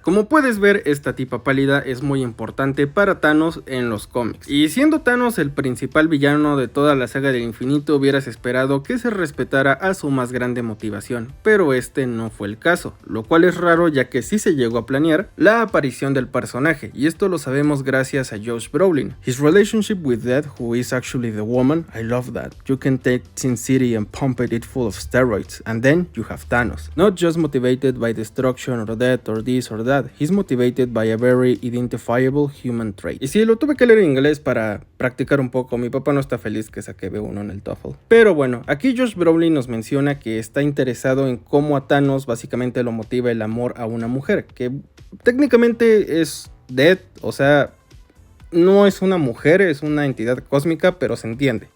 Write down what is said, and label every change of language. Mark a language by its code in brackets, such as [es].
[es] Como puedes ver, esta tipa pálida es muy importante para Thanos en los cómics. Y siendo Thanos el principal villano de toda la saga del infinito, hubieras esperado que se respetara a su más grande motivación, pero este no fue el caso, lo cual es raro ya que sí se llegó a planear la aparición del personaje, y esto lo sabemos gracias a Josh Brolin. [en] His relationship with Death, who is actually the woman, I love that. You can take Sin City and pump it full of steroids, and then you have Thanos. Not just motivated by destruction or death or this or that, he's motivated by a very identifiable human trait. [es] Y sí, lo tuve que leer en inglés para practicar un poco. Mi papá no está feliz que saqué B1 en el TOEFL. Pero bueno, aquí Josh Brolin nos menciona que está interesado en cómo a Thanos básicamente lo motiva el amor a una mujer, que técnicamente es Death, o sea, no es una mujer, es una entidad cósmica, pero se entiende.